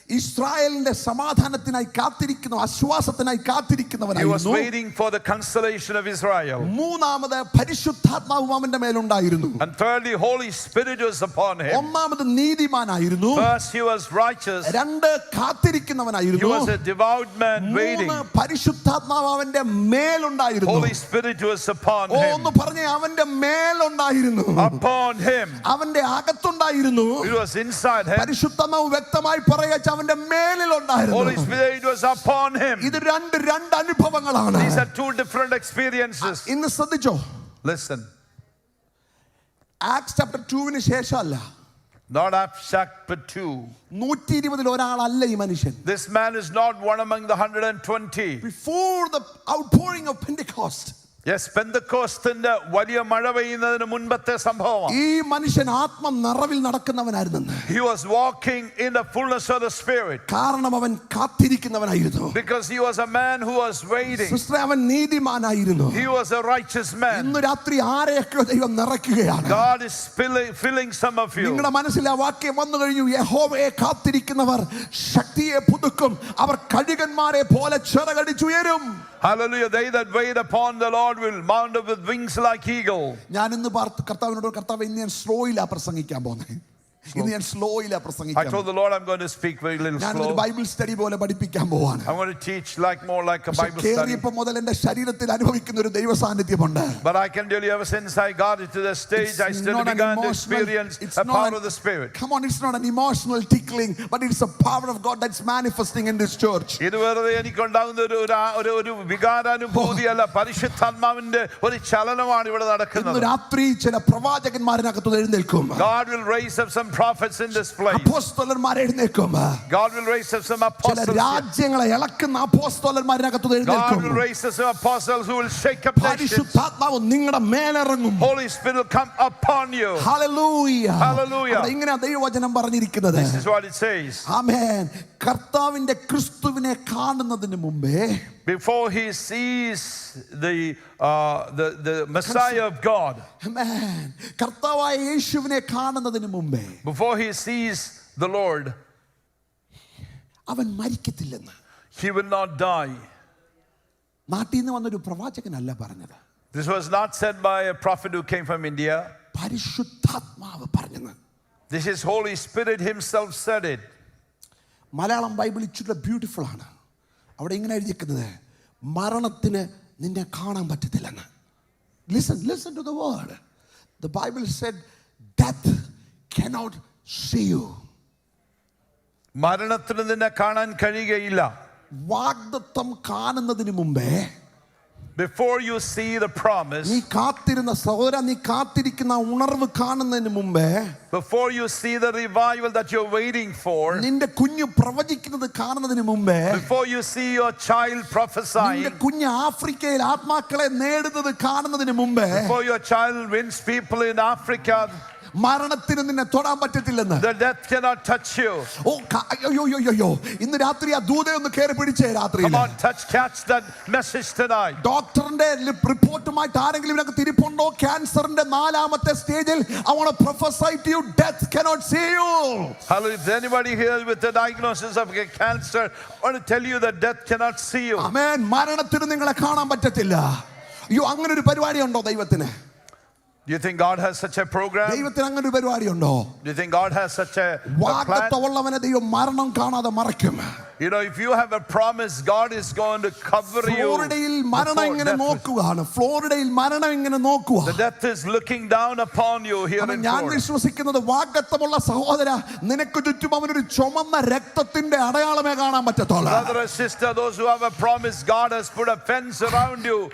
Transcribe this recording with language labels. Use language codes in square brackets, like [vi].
[ml] ഇസ്രായേലിന്റെ സമാധാനത്തിനായി കാത്തിരിക്കുന്ന, ആശ്വാസത്തിനായി കാത്തിരിക്കുന്നവനായിരുന്നു. [en] He was waiting for the consolation of Israel. [ml] മൂന്നാമത് പരിശുദ്ധാത്മാവും അവന്റെ മേലുണ്ടായിരുന്നു. [en] And thirdly, Holy Spirit was upon him. [ml] ഒന്നാമത് നീതിമാനായിരുന്നു. [en] First, he was righteous. [ml] രണ്ട് കാത്തിരിക്കുന്നവനായിരുന്നു. [en] He was a devout man waiting. [ml] മൂന്ന് പരിശുദ്ധാത്മാവ് അവന്റെ മേലുണ്ടായിരുന്നു. [en] Holy Spirit was upon him. [ml] ഒന്ന് പറഞ്ഞേ, അവന്റെ മേലുണ്ടായിരുന്നു. [en] Upon him. [ml] അവന്റെ അകത്തുണ്ടായിരുന്നു. [en] It was inside him. [ml] പരിശുദ്ധാത്മാവ് വ്യക്തമായി പറയുക അവന്റെ മേലിലുണ്ടായിരുന്നു. [en] Holy Spirit was upon him. [ml] ഇത് രണ്ട് അനുഭവങ്ങളാണ്. [en] These are two different experiences. [ml] ഇന്ന് ശ്രദ്ധിച്ചോ. [en] Listen. [ml] Acts chapter 2 ശേഷമല്ല. [en] Not Acts chapter 2. [ml] 120 ഒരാളല്ല ഈ മനുഷ്യൻ. [en] This man is not one among the 120. Before the outpouring of Pentecost. [ml] Yes, പെന്തക്കോസ്തിന്റെ വലിയ മഴ പെയ്യുന്നതിന് മുൻപത്തെ സംഭവമാണ്. ഈ മനുഷ്യൻ ആത്മ നിറവിൽ നടക്കുന്നവനായിരുന്നു. [en] He was walking in the fullness of the Spirit. [ml] കാരണം അവൻ കാത്തിരിക്കുന്നവനായിരുന്നു. [en] Because he was a man who was waiting. [ml] Sister, അവൻ നീതിമാനായിരുന്നു. [en] He was a righteous man. [ml] ഇന്ന് രാത്രി ആരെയൊക്കെ ദൈവം നിറയ്ക്കുകയാണ്. [en] God is filling some of you. [ml] നിങ്ങളുടെ മനസ്സിൽ ആ വാക്യം വന്നു കഴിഞ്ഞു. യഹോവയെ കാത്തിരിക്കുന്നവർ ശക്തിയെ പുതുക്കും, അവർ കഴുകന്മാരെ പോലെ ചിറകടിച്ചുയരും. [en] Hallelujah. They that wait upon the Lord will mount up with wings like eagle. [ml] ഞാൻ ഇന്ന് കർത്താവിനോട്, കർത്താവ് ഇന്ന് ഞാൻ സ്ലോയിലാ പ്രസംഗിക്കാൻ പോകുന്നത്. ഇന്ന് ഞാൻ സ്ലോയിലാ പ്രസംഗിക്കാൻ. [en] I told the Lord I'm going to speak very little slow. [ml] ഞാൻ ഒരു ബൈബിൾ സ്റ്റഡി പോലെ പഠിപ്പിക്കാൻ പോവാണ്. [en] I'm going to teach more like a Bible study. [ml] കേറിയപ്പോൾ മുതൽ എൻ്റെ ശരീരത്തിൽ അനുഭവിക്കുന്ന ഒരു ദൈവ സാന്നിധ്യമുണ്ട്. [en] But I can tell you, ever since I got into the stage, I still began to experience a power of the Spirit. Come on, it's not an emotional tickling, but it's a power of God that's manifesting in this church. [ml] ഇത് വെറുതെ എനിക്കുണ്ടാകുന്ന ഒരു വികാരാനുഭൂതിയല്ല, പരിശുദ്ധാത്മാവിന്റെ ഒരു ചലനമാണ് ഇവിടെ നടക്കുന്നത്. ഇന്ന് രാത്രി ചില പ്രവാചകന്മാരിനകത്ത് എഴുന്നേൽക്കും. [en] God will raise up some prophets in this place. [ml] അപ്പോസ്തലന്മാർ എഴുന്നേൽക്കും. [en] God will raise up some apostles. [ml] ചില രാജ്യങ്ങളെ ഇളക്കുന്ന അപ്പോസ്തലന്മാരിനകത്ത് എഴുന്നേൽക്കും. [en] God will raise up some apostles who will shake up nations. [ml] പരിശുദ്ധാത്മാവ് നിങ്ങളുടെ മേലിറങ്ങും. [en] Holy Spirit will come upon you. Hallelujah. Hallelujah. [ml] ഇങ്ങനെ ദൈവവചനം പറഞ്ഞിരിക്കുന്നത്. [en] This is what it says. [ml] ആമേൻ. കർത്താവിന്റെ ക്രിസ്തുവിനെ കാണുന്നതിന് മുമ്പേ, [en] before he sees the Messiah of God, [ml] amen, കർത്താവായ യേശുവിനെ കാണുന്നതിന് മുമ്പേ, [en] before he sees the Lord, [ml] അവൻ മരിക്കത്തില്ലെന്ന്. [en] he will not die. [ml] നാട്ടിൽ നിന്ന് വന്നൊരു പ്രവാചകനല്ല പറഞ്ഞത്. [en] This was not said by a prophet who came from India. [ml] പരിശുദ്ധാത്മാവ് പറഞ്ഞത്. [en] This is Holy Spirit himself said it. [ml] Malayalam Bible ഇച്ചിരി ബ്യൂട്ടിഫുൾ ആണ്. അവിടെ ഇങ്ങനെ എഴുതിയിരിക്കുന്നത്, മരണത്തിന് നിന്നെ കാണാൻ പറ്റത്തില്ലെന്ന്. [en] Listen to the word. The Bible said death cannot see you. [ml] മരണത്തിന് നിന്നെ കാണാൻ കഴിയുകയില്ല. വാഗ്ദത്തം കാണുന്നതിന് മുമ്പേ, [en] before you see the promise, [ml] നീ കാത്തിരുന്ന സഹോദര, നീ കാത്തിരിക്കുന്ന ഉണർവ് കാണുന്നതിന് മുമ്പേ, [en] before you see the revival that you're waiting for, [ml] നിന്റെ കുഞ്ഞ് പ്രവചിക്കുന്നത് കാണുന്നതിന് മുമ്പേ, [en] before you see your child prophesying, [ml] നിന്റെ കുഞ്ഞ് ആഫ്രിക്കയിൽ ആത്മാക്കളെ നേടുന്നത് കാണുന്നതിന് മുമ്പേ, [en] before your child wins people in Africa, [ml] മരണത്തിന് നിന്നെ തൊടാൻ പറ്റത്തില്ലെന്ന്. [en] the death cannot touch you. [ml] അയ്യോ, ഇന്ന് രാത്രി ആ ദൂതയെ ഒന്ന് കേറി പിടിച്ചേ. രാത്രി [en] Come on, catch that message tonight. [ml] ഡോക്ടറിന്റെ റിപ്പോർട്ടുമായിട്ട് ആരെങ്കിലും ഇതിനകത്ത് തിരിപ്പുണ്ടോ? ക്യാൻസറിന്റെ 4ാമത്തെ സ്റ്റേജിൽ [en] I want to prophesy to you, death cannot see you. Hallelujah. If anybody here with the diagnosis of cancer, I want to tell you that death cannot see you. [ml] ആമേൻ. മരണത്തിന് നിങ്ങളെ കാണാൻ പറ്റത്തില്ല. അയ്യോ, അങ്ങനെ ഒരു പരിപാടി ഉണ്ടോ ദൈവത്തിന്? [en] Do you think God has such a program? [ml] ദൈവത്തിന് അങ്ങനെ ഒരു പരിപാടി ഉണ്ടോ? [en] Do you think God has such a plan? [ml] വാഗ്ദത്തമുള്ളവനെ ദൈവം മരണം കാണാതെ മറയ്ക്കും. [en] You know, if you have a promise, God is going to cover you. [ml] ഫ്ലോറിഡയിൽ മരണം ഇങ്ങനെ നോക്കുകയാണ്. ഫ്ലോറിഡയിൽ മരണം ഇങ്ങനെ നോക്കുക. [en] The death is looking down upon you here in [ml] ഞാൻ [en] Florida. [ml] വിശ്വസിക്കുന്നത് വാഗ്ദത്തമുള്ള സഹോദര, നിനക്ക് ചുറ്റും അവനൊരു ചുമന്ന രക്തത്തിന്റെ അടയാളമേ കാണാൻ പറ്റത്തുള്ളൂ. [en] Brother and sister, those who have a promise, God has put a fence around you.